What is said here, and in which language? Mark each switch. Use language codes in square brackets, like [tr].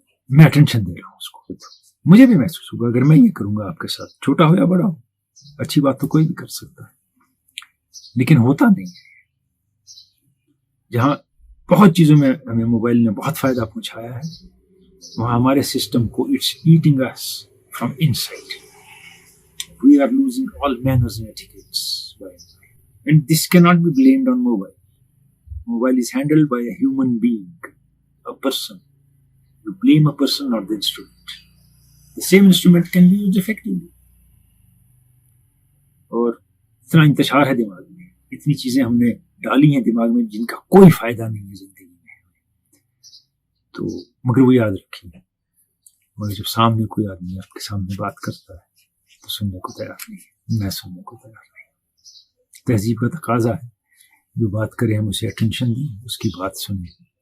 [ur] میں اٹینشن دے رہا ہوں اس کو، مجھے بھی محسوس ہوگا اگر میں یہ کروں گا آپ کے ساتھ، چھوٹا ہو یا بڑا ہو، اچھی بات تو کوئی بھی کر سکتا ہے، لیکن ہوتا نہیں ہے۔ جہاں بہت چیزوں میں ہمیں موبائل نے بہت فائدہ پہنچایا ہے، وہاں ہمارے سسٹم کو [en] It's eating us from inside. We are losing all manners and etiquettes by and by. And this cannot be blamed on mobile. Mobile is handled by a human being, a person. You blame a person, not the instrument. The same instrument can be used effectively. [ur] اور اتنا انتشار ہے دماغ میں، اتنی چیزیں ہم نے ڈالی ہیں دماغ میں جن کا کوئی فائدہ نہیں ہے زندگی میں، تو مگر وہ یاد رکھیے، مگر جب سامنے کوئی آدمی آپ کے سامنے بات کرتا ہے تو سننے کو تیار نہیں ہے، میں سننے کو تیار نہیں۔ تہذیب کا تقاضا ہے جو بات کرے ہم اسے اٹینشن دیں، اس کی بات سنیں،